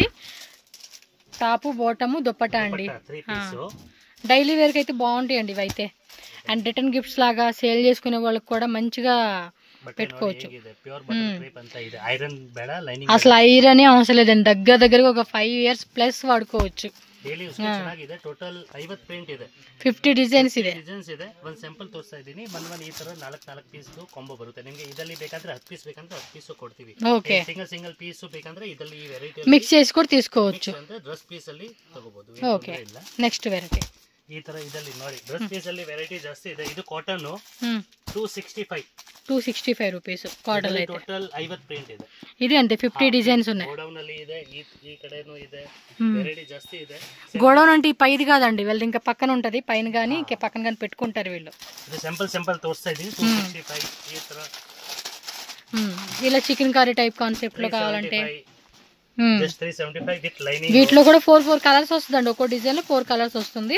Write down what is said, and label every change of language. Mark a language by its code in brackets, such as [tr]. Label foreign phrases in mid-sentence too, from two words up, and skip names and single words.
[te] టాపు బోటము దుప్పట అండి. [en] daily wear [te] అయితే బాగుంటాయండి ఇవైతే. అండ్ [en] return gifts [te] లాగా సేల్ చేసుకునే వాళ్ళకి కూడా మంచిగా పెట్టుకోవచ్చు. అసలు ఐరన్ అవసరం లేదండి, దగ్గరగా ఒక 5 [en] years plus [te] వాడుకోవచ్చు. [kn] 50 ಡಿಸೈನ್ಸ್ ಇದೆ. ಒಂದು ಸ್ಯಾಂಪಲ್ ತೋರಿಸ್ತಾ ಇದ್ದೀನಿ. ಒಂದು ಈ ತರ 4 [en] piece combo [kn] ಬರುತ್ತೆ ನಿಮಗೆ. ಇದರಲ್ಲಿ ಬೇಕಂದ್ರೆ 10 ಪೀಸ್ ಬೇಕಂದ್ರೆ 10 ಪೀಸ್ ಕೊಡ್ತೀವಿ. ಓಕೆ, [en] single piece [kn] ಬೇಕಂದ್ರೆ ಇದರಲ್ಲಿ ಈ ವೆರೈಟಿ [te] ಮಿಕ್ಸ್ చేసి కూడా తీసుకోవచ్చు. [kn] ಅಂದ್ರೆ [en] dress piece [kn] ಅಲ್ಲಿ ತಗೋಬಹುದು. ಓಕೆ, [en] next variety [kn] ಈ ತರ ಇದರಲ್ಲಿ ನೋಡಿ, [en] dress piece [kn] ಅಲ್ಲಿ ವೆರೈಟಿ ಜಾಸ್ತಿ ಇದೆ. ಇದು ಕಾಟನ್ 265 [te] రూపీస్ కాటన్ అయితే. [kn] ಟೋಟಲ್ 50 ಪ್ರಿಂಟ್ ಇದೆ. [te] ఇది అంతే 50 డిజైన్స్ ఉన్నాయి. [kn] గోడౌన్ ಅಲ್ಲಿ ಇದೆ, ಈ ಕಡೆನೂ ಇದೆ, ವೆರೈಟಿ ಜಾಸ್ತಿ ಇದೆ. [te] గోడౌన్ అంటే ఈ పైది కాదండి, వీళ్ళు ఇంకా పక్కన ఉంటది, పైన గానీ ఇంకా పక్కన గానీ పెట్టుకుంటారు వీళ్ళు. [kn] ಇದು ಸಿಂಪಲ್ ತೋರಿಸ್ತಾ ఇದ್ದೀನಿ. 265 ಈ ತರ [te] ఇలా చికెన్ కర్రీ టైప్ కాన్సెప్ట్ లో కావాలంటే జస్ట్ 375 [en] with lining. [te] వీటిలో కూడా 4 కలర్స్ వస్తుందండి. ఒక్కో డిజైన్ లో 4 కలర్స్ వస్తుంది.